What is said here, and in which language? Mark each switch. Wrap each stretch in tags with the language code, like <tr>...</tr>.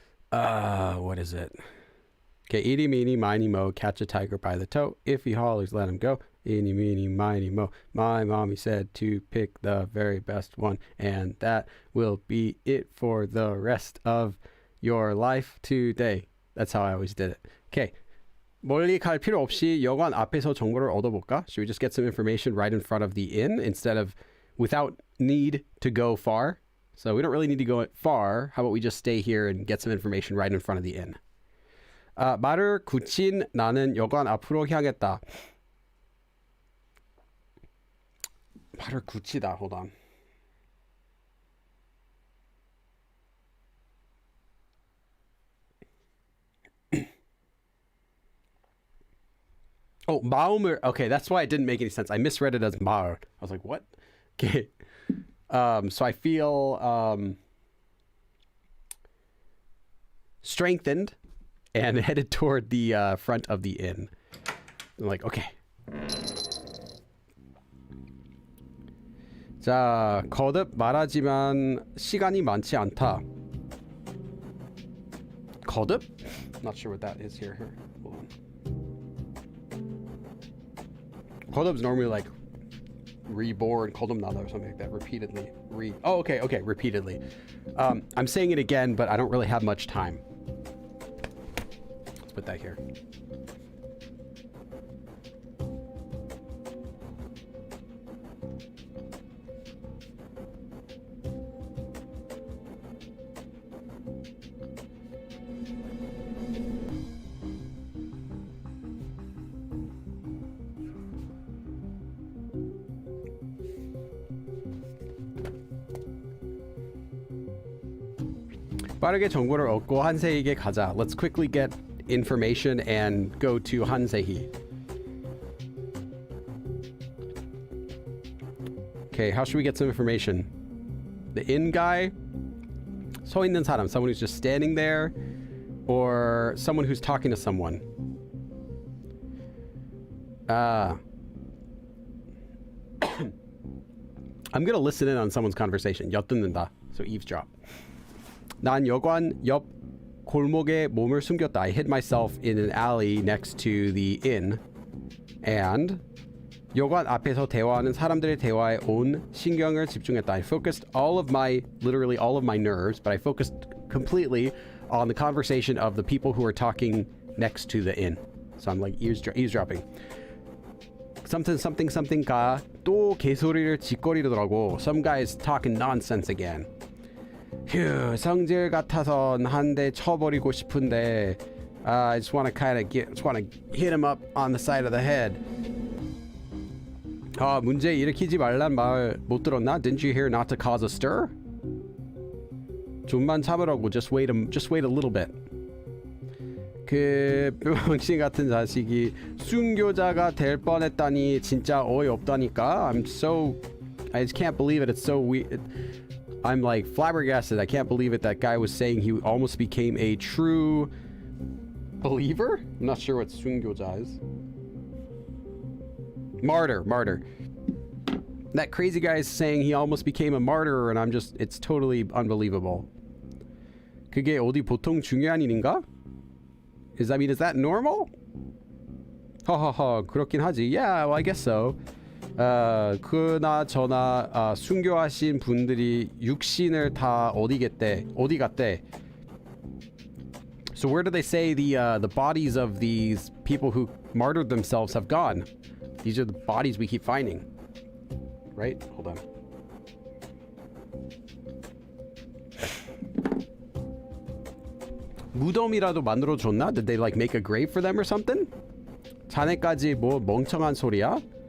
<en>What is it? Okay. Eeny, meeny, miny, mo. Catch a tiger by the toe. If he hollers, let him go. Eeny, meeny, miny, mo. My mommy said to pick the very best one. And that will be it for the rest of your life today. That's how I always did it. Okay.</en> <ko>멀리 갈 필요 없이 여관 앞에서 정보를 얻어볼까?</ko> <en>Should we just get some information right in front of the inn instead of without need to go far? So we don't really need to go far. How about we just stay here and get some information right in front of the inn?</en> <ko>말을 굳힌 나는 여관 앞으로 향했다. 말을 굳히다.</ko> <en>Hold on.</en> <ko>Oh, 마음을.</ko> <en>Okay, that's why it didn't make any sense. I misread it as 마을. I was like, what? Okay. So I feel strengthened and headed toward the front of the inn. I'm like, okay.</en> <ko>자, 거듭 말하지만 시간이 많지 않다. 거듭?</ko> <en>Not sure what that is here. Hold on. 거듭's normally like reborn, 거듭나다 or something like that. Repeatedly. Oh, okay, repeatedly. I'm saying it again, but I don't really have much time. Let's put that here.</en> <ko>빠르게 정보를 얻고 한세희에게 가자.</ko> <en>Let's quickly get information and go to 한세희. Okay, how should we get some information? The inn guy?</en> <ko>서 있는 사람,</ko> <en>someone who's just standing there, or someone who's talking to someone. I'm gonna listen in on someone's conversation. 엿듣는다. So eavesdrop.</en> <ko>난 여관 옆 골목에 몸을 숨겼다.</ko> <en>I hid myself in an alley next to the inn.</en> <ko>And 여관 앞에서 대화하는 사람들의 대화에 온 신경을 집중했다.</ko> <en>I focused literally all of my nerves, but I focused completely on the conversation of the people who are talking next to the inn. So I'm like eavesdropping.</en> <ko>something가 또 개소리를 짓거리더라고.</ko> <en>Some guy's talking nonsense again.</en> <ko>휴, 성질 같아선 한 대 쳐버리고 싶은데</ko> <en>I just want to hit him up on the side of the head.</en> <ko>아, 문제 일으키지 말란 말 못 들었나?</ko> <en>Didn't you hear not to cause a stir?</en> <ko>좀만 참으라고.</ko> <en>Just wait a little bit.</en> <ko>그 병신 같은 자식이 순교자가 될 뻔했다니 진짜 어이없다니까.</ko> <en>I just can't believe it. It's so weird. I'm like flabbergasted. I can't believe it. That guy was saying he almost became a true believer? I'm not sure what 순교자 is. Martyr. That crazy guy is saying he almost became a martyr, and it's totally unbelievable.</en> <ko>그게 어디 보통 중요한 일인가?</ko> <en>Is that normal?</en> <ko>허허허, 그렇긴 하지.</ko> <en>Yeah, well, I guess so.</en> <ko>그나저나 순교하신 분들이 육신을 다 어디 갔대?</ko> <en>So where do they say the bodies of these people who martyred themselves have gone? These are the bodies we keep finding. Right? Hold on.</en> <ko>무덤이라도 만들어줬나?</ko> <en>Did they like make a grave for them or something?</en> <ko>자네까지 뭐 멍청한 소리야?</ko>